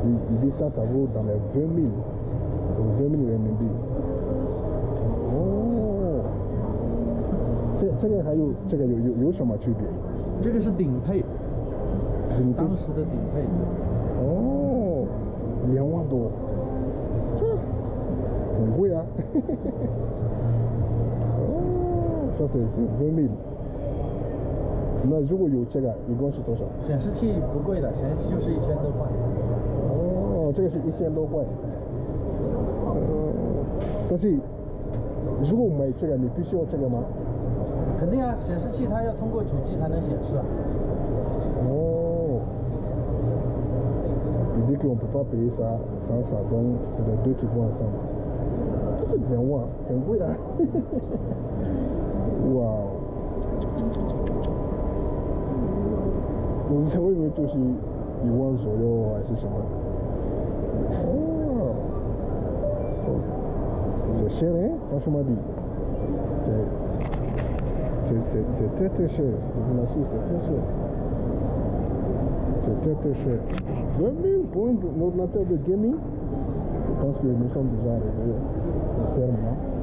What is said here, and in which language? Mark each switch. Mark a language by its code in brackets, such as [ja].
[fr] Il dit ça vaut dans les 20 000 RMB. [zh] Oh, 这个还有有什么区别？这个是顶配，当时的顶配。哦，2万多，这很贵啊。 [fr] 哦，ça c'est 20 000。 [zh] 那如果有这个，一共是多少？显示器不贵的，显示器就是1000多块。哦，这个是1000多块。但是如果买这个，你必须要这个吗？肯定啊，显示器它要通过主机才能显示啊。哦。 [fr] Il dit qu'on ne peut pas payer ça sans ça, donc c'est les deux qui vont ensemble. [zh] 2万，很贵啊。哇。我以为就是1万左右还是什么？ [fr] 哦，c'est cher, hein? Franchement dit, c'est très très cher. Je vous l'assure, c'est très cher. C'est très très cher. 20 000 pour un ordinateur de gaming? Je pense que nous sommes déjà arrivés au terme. Hein?